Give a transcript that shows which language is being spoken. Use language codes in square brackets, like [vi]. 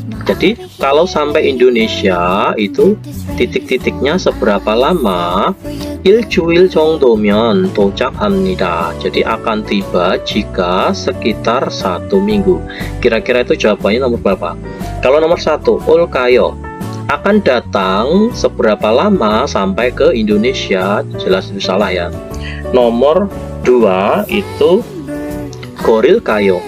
[id] Jadi kalau sampai Indonesia itu titik-titiknya seberapa lama? [ko] 일주일 정도면 도착합니다. [id] Jadi akan tiba jika sekitar 1 minggu. Kira-kira itu jawabannya nomor berapa? Kalau nomor 1, [ko] 올까요? [id] Akan datang seberapa lama sampai ke Indonesia? Jelas itu salah ya. Nomor 2 itu [ko] 고릴까요?